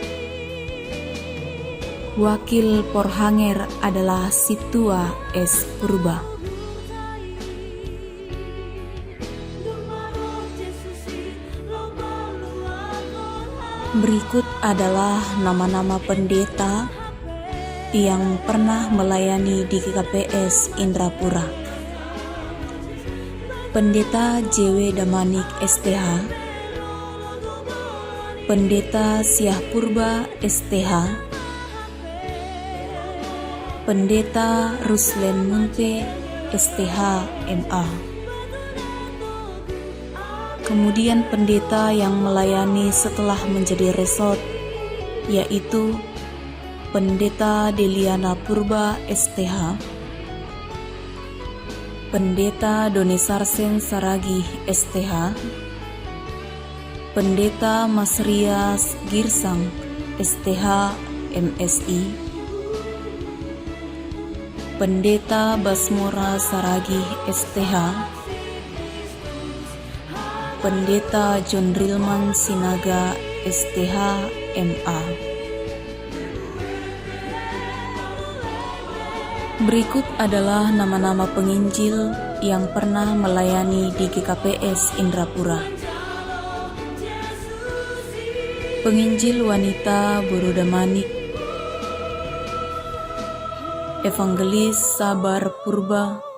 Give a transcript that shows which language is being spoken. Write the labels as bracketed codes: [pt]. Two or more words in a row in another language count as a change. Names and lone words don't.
[id] Wakil Porhanger adalah Situa S Purba. Berikut adalah nama-nama pendeta yang pernah melayani di GKPS Indrapura. Pendeta JW Damanik STH, Pendeta Syah Purba STH, Pendeta Ruslen Munte STH MA. Kemudian pendeta yang melayani setelah menjadi resort, yaitu Pendeta Deliana Purba STH, Pendeta Doni Sarsen Saragi STH, Pendeta Mas Rias Girsang STH MSI, Pendeta Basmora Saragi STH, Pendeta John Rilman Sinaga STH MA. Berikut adalah nama-nama penginjil yang pernah melayani di GKPS Indrapura. Penginjil wanita Buru Damanik, Evangelis Sabar Purba,